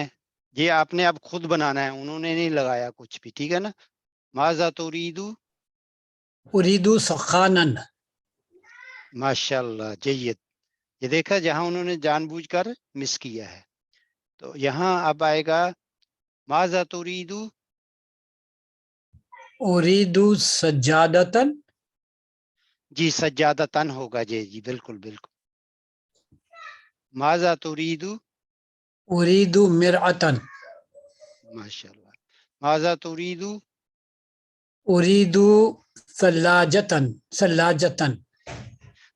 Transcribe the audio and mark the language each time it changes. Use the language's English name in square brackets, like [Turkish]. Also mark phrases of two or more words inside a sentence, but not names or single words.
[Urdu] یہ آپ نے اب خود بنانا ہے، انہوں نے نہیں لگایا کچھ بھی، ٹھیک ہے نا. [Arabic] ماذا تریدو، اریدو سخانن. ماشاء اللہ جید. [Urdu] یہ دیکھا جہاں انہوں نے جان بوجھ کر مس کیا ہے. تو یہاں اب آئے گا [Arabic] ماذا تریدو، اریدو سجادتن. [Urdu] جی سجادتن ہوگا. جی بالکل بالکل. [Arabic] ماذا تریدو، اریدو مرعتن. ماشاء اللہ. ماذا تریدو، اریدو ثلاجتن. ثلاجتن.